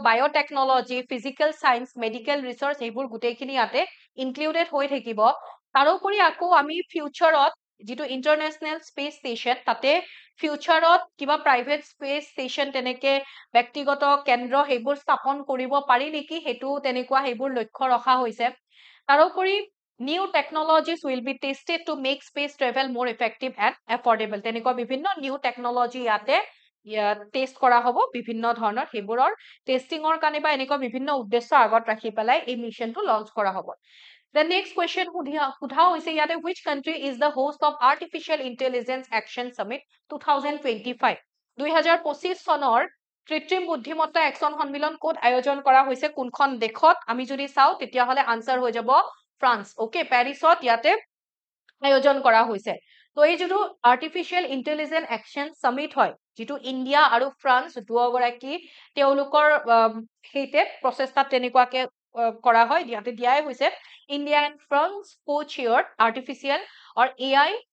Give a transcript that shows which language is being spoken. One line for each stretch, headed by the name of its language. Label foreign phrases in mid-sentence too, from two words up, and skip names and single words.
English: biotechnology physical science medical research
Assamese: এইবোৰ গোটেইখিনি ইয়াতে ইনক্লুডেড হৈ থাকিব তাৰোপৰি আকৌ আমি ফিউচাৰত যিটো ইন্টাৰনেশ্যনেল স্পেচ ষ্টেচন তাতে ফিউচাৰত কিবা প্ৰাইভেট
English: space station
Assamese: তেনেকে ব্যক্তিগত কেন্দ্ৰ সেইবোৰ স্থাপন কৰিব পাৰি নেকি সেইটো তেনেকুৱা সেইবোৰ লক্ষ্য ৰখা হৈছে তাৰোপৰি
English: new technologies will be tested to make space travel more effective and affordable
Assamese: তেনেকুৱা বিভিন্ন
English: new technology
Assamese: ইয়াতে টেষ্ট কৰা হ'ব বিভিন্ন ধৰণৰ সেইবোৰৰ টেষ্টিঙৰ কাৰণে বা এনেকুৱা বিভিন্ন উদ্দেশ্য আগত ৰাখি পেলাই এই মিশনটো লঞ্চ কৰা হ'ব
English: The next question
Assamese: সোধা হৈছে ইয়াতে
English: which country is the host of Artificial Intelligence Action Summit
Assamese: 2025 2025 চনৰ কৃত্ৰিম বুদ্ধিমত্তা একচন সন্মিলন ক'ত আয়োজন কৰা হৈছে কোনখন দেশত আমি যদি চাও তেতিয়াহলে আনসাৰ হৈ যাব ফ্ৰান্স ওকে পেৰিছত ইয়াতে আয়োজন কৰা হৈছে তো এই যিটো আৰ্টিফিচিয়েল ইন্টেলিজেন্স একচন সামিট হয় যিটো ইণ্ডিয়া আৰু ফ্ৰান্স দুয়োগৰাকী তেওঁলোকৰ সেইতে প্ৰচেষ্টাত তেনেকুৱাকে কৰা হয় ইয়াতে দিয়াই হৈছে
English: India and France co-chaired artificial or AI